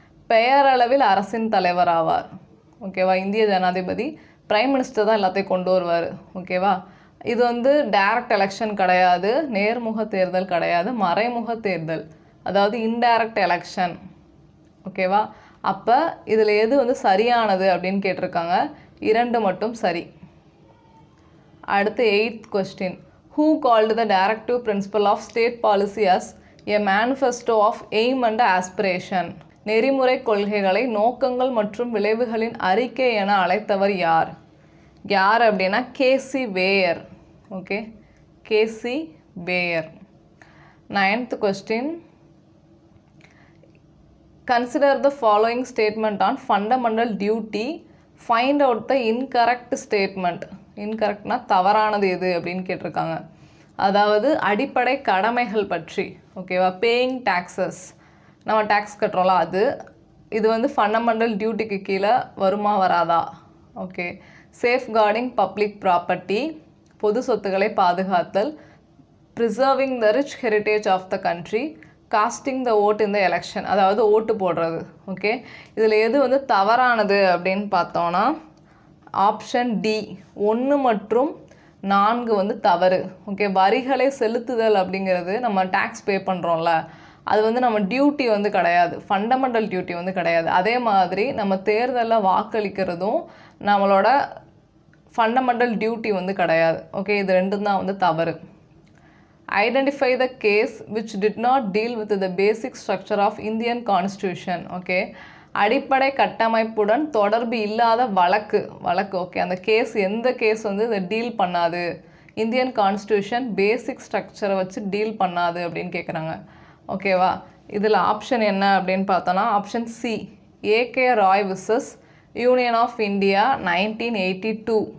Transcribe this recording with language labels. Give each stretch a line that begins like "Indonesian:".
Tamil: பெயரளவில் அரசின் தலைவர் ஆவார். ஓகேவா? இந்திய ஜனாதிபதி பிரைம் மினிஸ்டர் தான் எல்லாத்தையும் கொண்டு வருவார். ஓகேவா? இது வந்து டைரக்ட் எலெக்ஷன் கிடையாது, நேர்முக தேர்தல் கிடையாது, மறைமுக தேர்தல், அதாவது இன்டைரக்ட் எலெக்ஷன். ஓகேவா? அப்போ இதில் எது வந்து சரியானது அப்படின்னு கேட்டிருக்காங்க. 2 மட்டும் சரி. அடுத்து
English: 8th question. Who called the directive principle of state policy as a manifesto of aim and aspiration?
Tamil: நெறிமுறை கொள்கைகளை நோக்கங்கள் மற்றும் விளைவுகளின் அறிக்கை என அழைத்தவர் யார்? யார் அப்படின்னா கேசி wear. Okay, KC wear. 9th question.
English: Consider the following statement on fundamental duty. Find out the incorrect statement.
Tamil: இன்கரெக்ட்னா தவறானது எது அப்படின்னு கேட்டிருக்காங்க. அதாவது அடிப்படை கடமைகள் பற்றி. ஓகேவா?
English: paying taxes,
Tamil: நம்ம டேக்ஸ் கட்டுறோம்ல அது. இது வந்து ஃபண்டமெண்டல் டியூட்டிக்கு கீழே வருமா வராதா? ஓகே.
English: safeguarding public property,
Tamil: பொது சொத்துக்களை பாதுகாத்தல்,
English: preserving the rich heritage of the country, casting the vote in the election,
Tamil: அதாவது ஓட்டு போடுறது. ஓகே, இதில் எது வந்து தவறானது அப்படின்னு பார்த்தோன்னா ஆப்ஷன் டி 1 மற்றும் 4 வந்து தவறு. ஓகே, வரிகளை செலுத்துதல் அப்படிங்கிறது நம்ம டேக்ஸ் பே பண்ணுறோம்ல, அது வந்து நம்ம டியூட்டி வந்து கிடையாது, ஃபண்டமெண்டல் டியூட்டி வந்து கிடையாது. அதே மாதிரி நம்ம தேர்தலில் வாக்களிக்கிறதும் நம்மளோட ஃபண்டமெண்டல் டியூட்டி வந்து கிடையாது. ஓகே, இது ரெண்டும் தான் வந்து தவறு.
English: Identify the case which did not deal with the basic structure of Indian Constitution.
Tamil: Okay, அடிப்படை கட்டமைப்புடன் தொடர்பு இல்லாத வழக்கு. ஓகே, அந்த கேஸ் எந்த கேஸ் வந்து இதை டீல் பண்ணாது, இந்தியன் கான்ஸ்டியூஷன் பேசிக் ஸ்ட்ரக்சரை வச்சு டீல் பண்ணாது அப்படின்னு கேட்குறாங்க. ஓகேவா? இதில் ஆப்ஷன் என்ன அப்படின்னு பார்த்தோன்னா option C AK Rai versus union of India 1982.